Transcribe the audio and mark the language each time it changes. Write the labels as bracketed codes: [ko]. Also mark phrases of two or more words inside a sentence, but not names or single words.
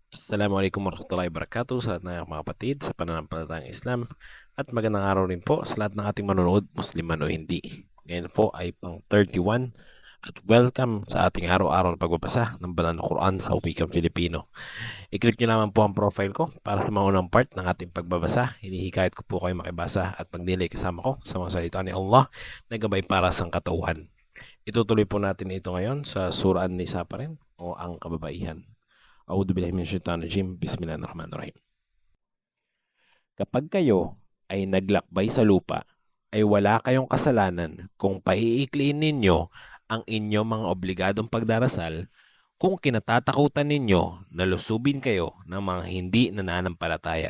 [ar] السلام عليكم ورحمة الله وبركاته [tl] sa lahat ng mga kapatid sa pananampalatayang Islam at magandang araw rin po sa lahat ng ating manonood, Muslim man o hindi. Ngayon po ay pang 31 at welcome sa ating araw-araw na pagbabasa ng banal na Quran sa wikang Filipino. I-click nyo naman po ang profile ko para sa mga unang part ng ating pagbabasa. Hinihikayat ko po kayo makibasa at magnilay kasama ko sa mga salita ni Allah na gabay para sa katauhan. Itutuloy po natin ito ngayon sa Surah An-Nisa pa rin o ang kababaihan. [ar] أعوذ بالله من الشيطان الرجيم. بسم الله الرحمن الرحيم. [tl] Kapag kayo ay naglakbay sa lupa, ay wala kayong kasalanan kung paiikliin ninyo ang inyong mga obligadong pagdarasal kung kinatatakutan ninyo na lusubin kayo ng mga hindi nananampalataya.